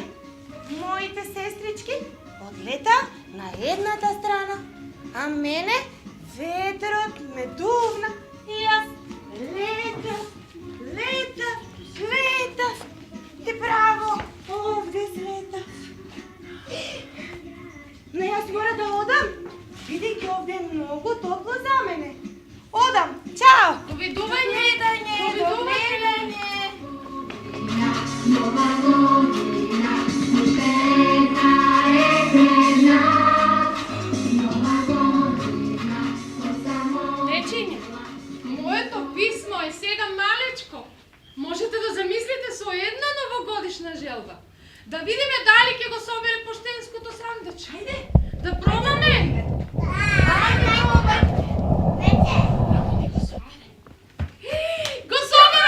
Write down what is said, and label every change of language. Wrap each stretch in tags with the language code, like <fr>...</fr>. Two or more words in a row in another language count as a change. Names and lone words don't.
<mk>Моите сестрички одлета на едната страна, а мене ветерот ме дувна и јас летав и право овде слетав. Но јас мора да одам, бидејќи овде е многу топло за мене. Одам, чао! Довидување! Довидување!</mk> <sr>Nova godina, ištena je želja. Nova godina, ko samo</sr> <mk>Дечиња, моето писмо е сега малечко. Можете да замислите со една новогодишна желба. Да видиме дали ќе го собере поштенското сандуч. Ајде, да пробаме. Го собра!</mk>